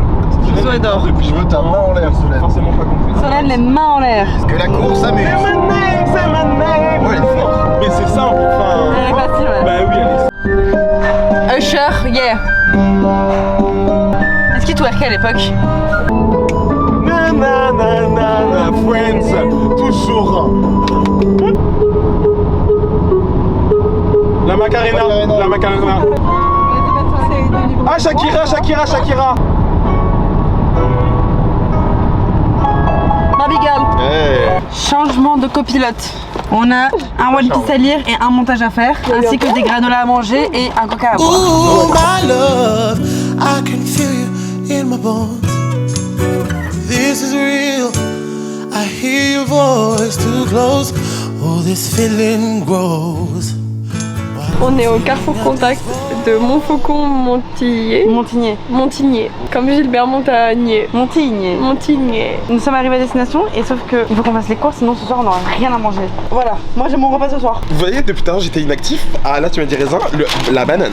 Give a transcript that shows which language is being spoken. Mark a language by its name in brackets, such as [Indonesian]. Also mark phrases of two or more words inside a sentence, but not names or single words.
[French] Le son est d'or. Et puis je veux ta main en l'air, Solène. Forcément pas compris. Solène, les mains en l'air. Que la course s'amuse. C'est ma name. Ouais, elle est forte. Mais c'est simple, enfin. Elle est facile, ouais. Bah oui, elle est. Usher, yeah. Est-ce qu'il twerkait à l'époque? Na na na na na, friends, toujours. La Macarena, la Macarena. Ah Shakira, Shakira, Shakira. Barbie Girl. Hey. Changement de copilote. On a un One Piece à lire et un montage à faire, ainsi que des granolas à manger et un coca à boire. [English] Ooh, my love, I can feel you in my bones. This is real. I hear your voice too close. Oh, this feeling grows. [French] On est au carrefour contact de Montfaucon-Montigné. Montigné. Comme Gilbert Montagnier. Montigné. Nous sommes arrivés à destination et sauf que il faut qu'on fasse les courses sinon ce soir on n'aura rien à manger. Voilà, moi j'ai mon repas ce soir. Vous voyez, depuis tout à l'heure j'étais inactif. Ah là tu m'as dit raisin, la banane.